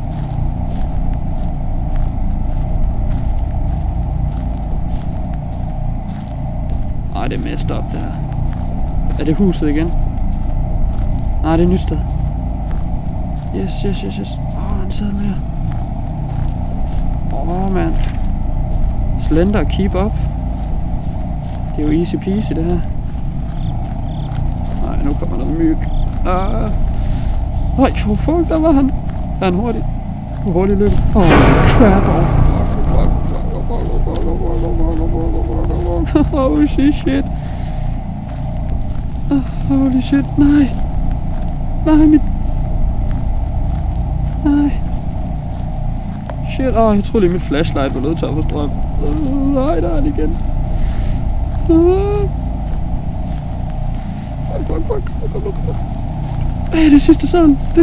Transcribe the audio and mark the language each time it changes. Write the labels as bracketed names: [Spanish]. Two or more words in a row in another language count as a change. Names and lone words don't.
[Danish] Nej, det er mest op der. Er det huset igen? Nej, det er et nyt sted. Yes. En seddel mere. Man. [English] Slender, keep up. [Danish] Det er jo [English] easy peasy [Danish] det her. Nej, nu kommer der myg. Fuck, der var han. Er han hurtig? Hurtig løb. [English] Crap. Holy shit. Holy shit, [Danish] nej. Shit, jeg troede lige mit flashlight var nødt til at få strøm. Nej, der er det igen. Fuck. Hey, det er sidste seddel.